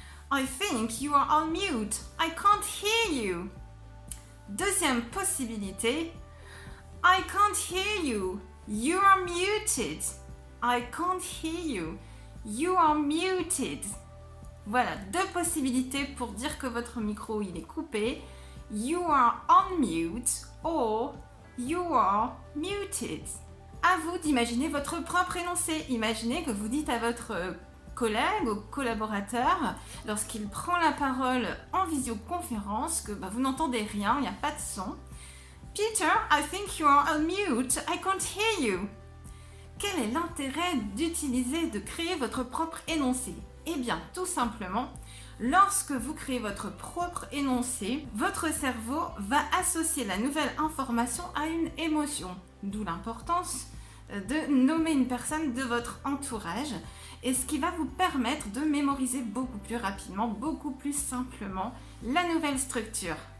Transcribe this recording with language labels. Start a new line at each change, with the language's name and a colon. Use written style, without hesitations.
English: I think you are on mute. I can't hear you.
French: Deuxième possibilité.
English: I can't hear you. You are muted. I can't hear you. You are muted.
French: Voilà, 2 possibilités pour dire que votre micro il est coupé.
English: You are on mute or you are muted.
French: À vous d'imaginer votre propre énoncé. Imaginez que vous dites à votre collègue ou collaborateur, lorsqu'il prend la parole en visioconférence, que vous n'entendez rien, il n'y a pas de son.
English: Peter, I think you are on mute. I can't hear you.
French: Quel est l'intérêt d'utiliser, de créer votre propre énoncé? Eh bien, tout simplement, lorsque vous créez votre propre énoncé, votre cerveau va associer la nouvelle information à une émotion. D'où l'importance de nommer une personne de votre entourage, et ce qui va vous permettre de mémoriser beaucoup plus rapidement, beaucoup plus simplement la nouvelle structure.